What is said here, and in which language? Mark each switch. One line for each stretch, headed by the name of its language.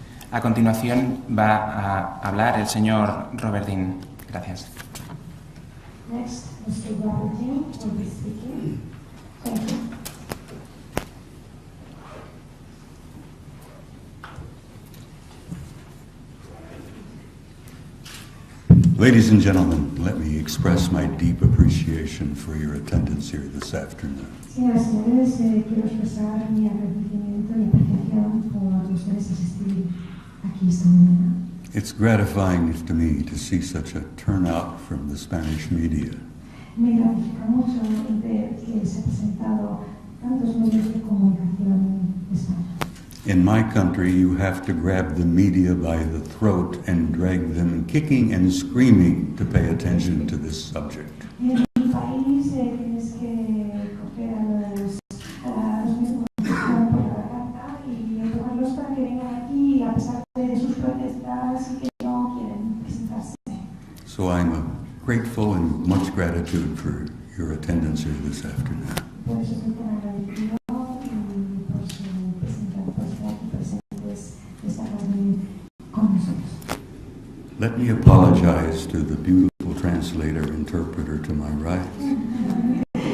Spanish: A continuación va a hablar el señor Robert Dean. Gracias.
English: Next, Mr. Robert Dean will be speaking. Thank you. Ladies and gentlemen, let me express my deep appreciation for your attendance here this afternoon.
Spanish: Señoras y señores, quiero expresar mi agradecimiento y apreciación por ustedes asistir aquí esta mañana.
English: It's gratifying to me to see such a turnout from the Spanish media.
Spanish: Me gratifica mucho ver que se han presentado tantos medios de comunicación de España.
English: In my country, you have to grab the media by the throat and drag them kicking and screaming to pay attention to this subject.
Spanish: En mi país tienes que coger a los medios de comunicación por la garganta y empujarlos para que vengan aquí a pesar de sus protestas y que no quieren presentarse.
English: So I'm grateful and much gratitude for your attendance here this afternoon.
Spanish: Por eso estoy tan agradecido y por su estar aquí presentes de esta reunión con nosotros.
English: Let me apologize to the beautiful interpreter to my right.